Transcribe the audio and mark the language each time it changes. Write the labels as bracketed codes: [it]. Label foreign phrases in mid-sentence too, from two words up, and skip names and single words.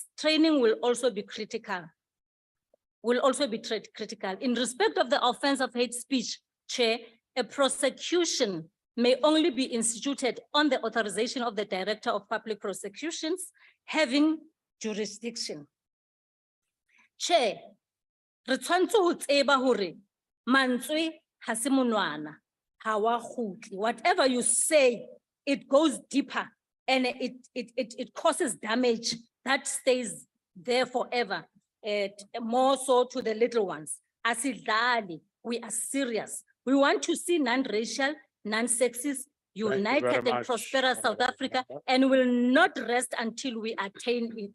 [en] Training will also be critical. In respect of the offense of hate speech, Chair, a prosecution may only be instituted on the authorization of the Director of Public Prosecutions having jurisdiction. Chair, [st] re tshwantse ho tseba hore mantswe ha se monwana, ha wa khutli. [en] Whatever you say, it goes deeper and it causes damage that stays there forever, more so to the little ones. Asidlali, we are serious. We want to see non-racial, non-sexist, united and prosperous South Africa, and will not rest until we attain it.